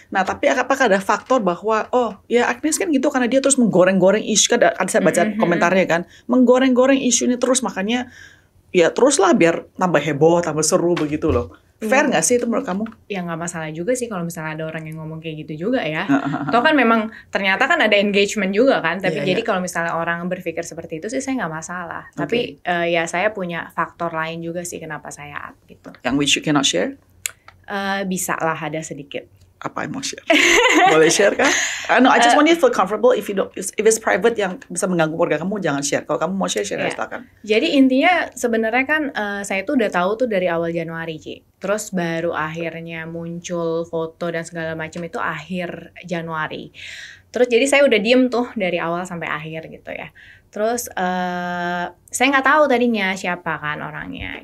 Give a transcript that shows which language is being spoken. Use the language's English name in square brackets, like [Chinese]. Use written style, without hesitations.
[Indonesian] Nah tapi apakah ada faktor bahwa ya Agnes kan gitu karena dia terus menggoreng-goreng isu, kan ada saya baca komentarnya kan, menggoreng-goreng isu ini terus, makanya ya teruslah biar tambah heboh, tambah seru begitu loh. Fair nggak sih itu menurut kamu? Ya nggak masalah juga sih kalau misalnya ada orang yang ngomong kayak gitu juga ya. Toh kan memang ternyata kan ada engagement juga kan. Tapi jadi kalau misalnya orang berpikir seperti itu sih saya nggak masalah. Tapi ya saya punya faktor lain juga sih kenapa saya up gitu. [English] Yang which you cannot share? [Indonesian] Bisa lah, ada sedikit. Apa yang mau share? Boleh share kan? [English] No, I just want you to feel comfortable. If it's private [Indonesian] yang bisa mengganggu keluarga kamu, jangan share. Kalau kamu mau share silakan. Jadi intinya sebenarnya kan saya tuh udah tahu tuh dari awal Januari, Ci. Terus baru akhirnya muncul foto dan segala macam itu akhir Januari. Terus jadi saya udah diem tuh dari awal sampai akhir gitu ya. Terus saya nggak tahu tadinya siapa kan orangnya.